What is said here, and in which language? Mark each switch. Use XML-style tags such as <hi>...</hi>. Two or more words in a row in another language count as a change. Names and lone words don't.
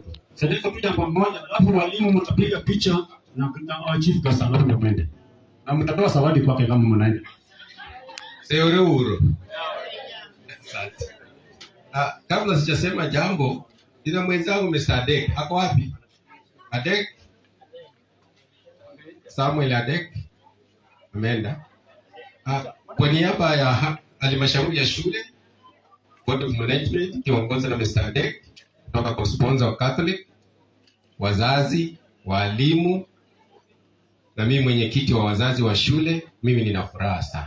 <sw>Sadeko picha pamoja, alafu walimu mtapiga picha na chief kasa alafu ndio mwende. Na mtatoa zawadi kwake kama mnaenda. Seore uro. Asante. Kabla sijasema jambo, nina mwenzangu Mr. Adek. Ako wapi? Adek? Samuel Adek. Ameenda. Kwa niaba ya halmashauri ya shule,</sw> <en>Board of Management,</en> <sw>kiongozwa na Mr. Adek, kutoka kwa sponsor wa Catholic, wazazi, walimu, na mimi mwenyekiti wa wazazi wa shule, mimi nina furaha sana.</sw>